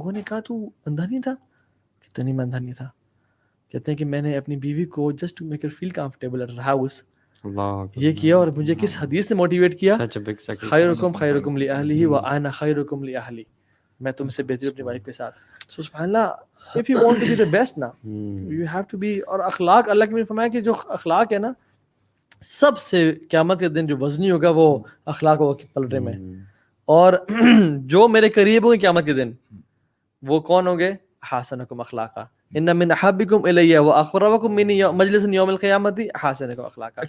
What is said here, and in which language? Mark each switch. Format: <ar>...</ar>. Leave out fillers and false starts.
<ur>لوگوں نے کہا تو اندھا نہیں تھا, کہتا نہیں میں اندھا نہیں تھا. کہتے ہیں کہ میں نے اپنی بیوی کو</ur> <en>just to make her feel comfortable at her house</en> <ur>یہ کیا, اور مجھے کس حدیث نے موٹیویٹ کیا,</ur> <ar>خیرکم لأہلہ وانا خیرکم لأہلی,</ar> <ur>میں تم سے بہتر اپنی وائف کے ساتھ.</ur> <en>So سبحان اللہ, if you want to be the best نا you have to be.</en> <ur>اور اخلاق, اللہ کی نے فرمایا کہ جو اخلاق ہے نا سب سے قیامت کے دن جو وزنی ہوگا وہ اخلاق ہوگا پلڑے میں, اور جو میرے قریب ہوں گے قیامت کے دن وہ کون ہوں گے,</ur> <ar>حسنکم اخلاقا, ان من احبکم الی واقربکم منی مجلسا یوم القیامت حسنکم اخلاقا.</ar>